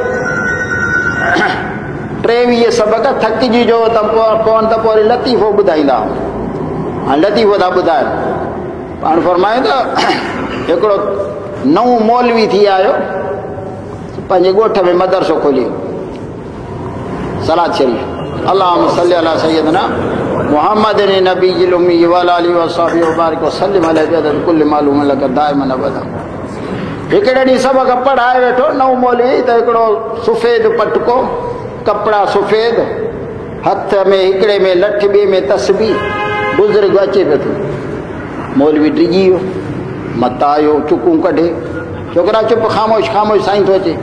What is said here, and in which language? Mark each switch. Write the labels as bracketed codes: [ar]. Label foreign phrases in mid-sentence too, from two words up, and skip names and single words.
[sd] 23 सबक़ थकिजी जो त पवनि त पोइ वरी लतीफ़ो ॿुधाईंदा, हाणे लतीफ़ो था ॿुधाइनि। पाण फरमाए त हिकिड़ो नओं मौलवी थी आयो, पंहिंजे ॻोठ में मदरसो खोलियो, सलात शरीफ़ [ar] اللهم صل على سيدنا محمد نبي أمي و على آله و صحبه و بارك و سلم عليه بعدد كل معلوم لك دائما أبدا. [sd] हिकिड़े ॾींहुं सबक़ पढ़ाए वेठो नओं मौलवी, त हिकिड़ो सफ़ेद पटको, कपिड़ा सफ़ेद, हथ में हिकिड़े में लठ, ॿिए में तस्बीह, बुज़ुर्ग अचे पियो थो। मौलवी डिॼी वियो, मता आयो चुकूं कढे, छोकिरा चुप ख़ामोश ख़ामोश साईं थो अचे।